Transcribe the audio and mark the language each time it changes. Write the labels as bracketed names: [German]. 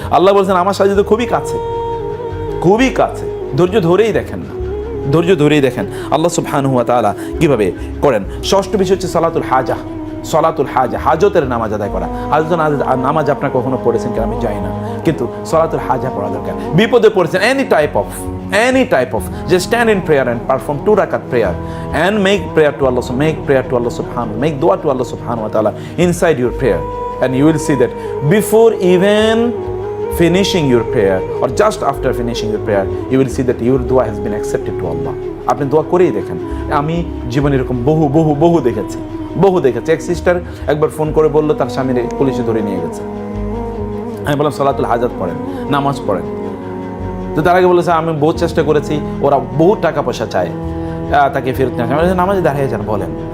[Bangla] আল্লাহ বলছেন আমার সাহায্য তো খুবই কাছে, খুবই কাছে। ধৈর্য ধরেই দেখেন না, ধৈর্য ধরেই দেখেন আল্লাহ সুবহানাহু ওয়া তাআলা কিভাবে করেন। ষষ্ঠ বিষয় হচ্ছে সালাতুল হাজা, সালাতুল হাজা, হাজতের নামাজ আদায় করা। হাজতের নামাজ আপনার কখনো পড়েছেন কিনা আমি জানি না, কিন্তু সালাতুল হাজা পড়া দরকার। বিপদে পড়েছেন, [English] Any type of just stand in prayer and perform 2 rakat prayer and make prayer to Allah subhanahu, make dua to Allah subhanahu wa ta'ala inside your prayer, and you will see that before even finishing your prayer or just after finishing your prayer you will see that your dua has been accepted to Allah. [Bangla] আপনি দোয়া করেই দেখেন, আমি জীবনে এরকম বহু দেখেছি। এক সিস্টার একবার ফোন করে বললো তার স্বামীর পুলিশে ধরে নিয়ে গেছে। আমি বললাম সালাতুল হাজাত পড়েন, নামাজ পড়েন। তো তার আগে বলেছে আমি বহু চেষ্টা করেছি, ওরা বহু টাকা পয়সা চায়, তাকে ফেরত নিয়ে আসে। নামাজে দাঁড়িয়ে যান বলেন।